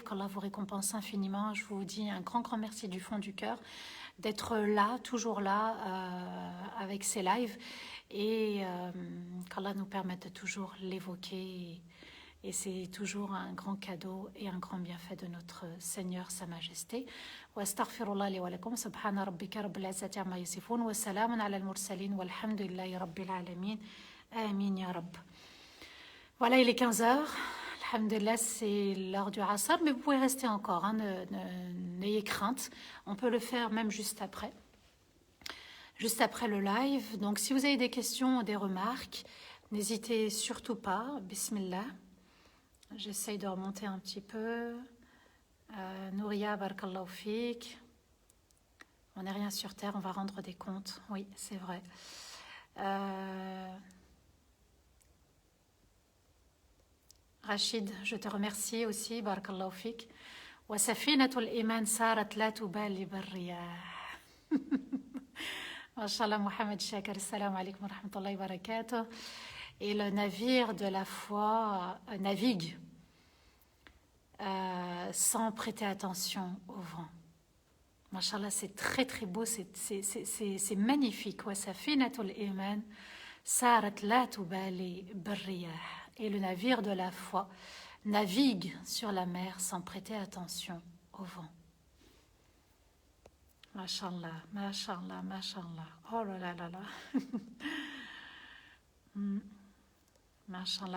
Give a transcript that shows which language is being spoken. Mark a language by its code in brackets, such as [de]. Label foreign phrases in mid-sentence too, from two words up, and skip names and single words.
[fr] Qu'Allah vous récompense infiniment. Je vous dis un grand merci du fond du cœur d'être là, toujours là avec ces lives et qu'Allah nous permette de toujours l'évoquer. Et c'est toujours un grand cadeau et un grand bienfait de notre Seigneur, Sa Majesté. [ar] وأستغفر الله لي ولكم، سبحان ربك رب العزة عما يصفون، وسلام على المرسلين، والحمد لله رب العالمين. آمين يا رب. [fr] Voilà, il est 15h. Alhamdulillah, c'est l'heure du Asr, mais vous pouvez rester encore, hein, n'ayez crainte. On peut le faire même juste après le live. Donc, si vous avez des questions ou des remarques, n'hésitez surtout pas. Bismillah. J'essaye de remonter un petit peu. Nouria, [ar] بارك الله فيك. [fr] On n'est rien sur terre, on va rendre des comptes. Oui, c'est vrai. Rachid, je te remercie aussi. [ar] بارك الله فيك. وسفينة الإيمان سارت لا تبالي بالرياح. Mashallah, Mohamed Shakir, السلام عليكم ورحمة الله وبركاته. [fr] Et le navire de la foi navigue sans prêter attention au vent. Mashallah, c'est très très beau, c'est magnifique. [ar] وسفينة الإيمان سارت لا تبالي بالرياح. [fr] Et le navire de la foi navigue sur la mer sans prêter attention au vent. [ar] ما شاء الله، ما شاء الله، ما شاء الله. [fr] Oh là là là là. Mashallah.